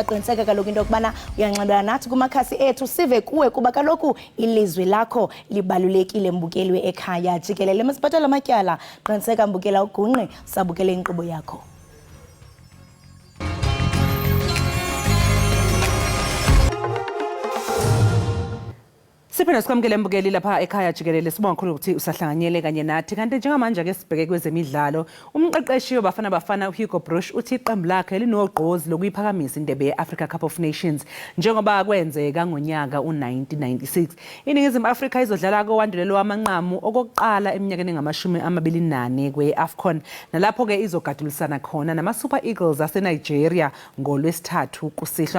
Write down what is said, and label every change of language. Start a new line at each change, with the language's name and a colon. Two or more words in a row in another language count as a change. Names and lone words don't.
Xhosa: Qiniseka kaloku into yokubana uyanxibelana nathi kumakhasi ethu sive kuwe, kuba kaloku ilizwi lakho libalulekile mbukeli we-Ekhaya. Jikelele masibhatala amatyala, qiniseka mbukela ugungqe sabukele inkqubo yakho.
Zulu: Siphinde sikwamukele mbukeli lapha ekhaya Jikelele, sibonga kakhulu ukuthi usahlanganyele kanye nathi. Kanti njengamanje ke sibheke kwezemidlalo, umqeqeshi wabafana bafana uHugo Broos uthi iqembu lakhe linogqozi lokuyiphakamisa indebe ye-Africa Cup of Nations njengoba kwenzeka ngonyaka u-1996. Iningizimu Afrika izodlala kowandulelo wamanqamu okokuqala eminyakeni engamashumi-24 kwe-AFCON, nalapho ke izogadulisana khona nama-Super Eagles aseNigeria ngolwesithathu kusihlwa.